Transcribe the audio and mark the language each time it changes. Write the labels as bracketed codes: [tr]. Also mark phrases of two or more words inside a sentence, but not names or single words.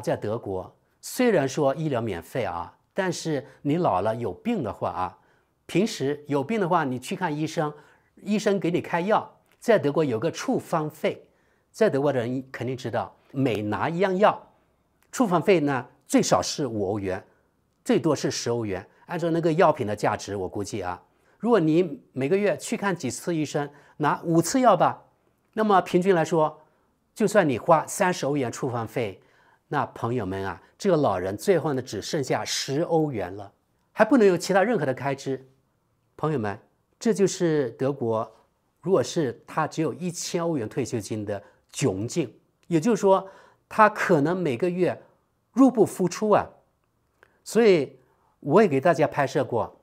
[zh] 在德國雖然說醫療免費啊，但是你老了有病的話啊，平時有病的話你去看醫生，醫生給你開藥，在德國有個處方費，在德國的人肯定知道，每拿一樣藥處方費呢，最少是5歐元，最多是10歐元。按照那個藥品的價值，我估計啊，如果你每個月去看幾次醫生，拿5次藥吧，那麼平均來說，就算你花30歐元處方費，那朋友們啊，這個老人最後呢只剩下10 歐元了，還不能有其他任何的開支。朋友們，這就是德國，如果是他只有1000歐元退休金的窘境，也就是說，他可能每個月入不敷出啊，所以我也給大家拍攝過。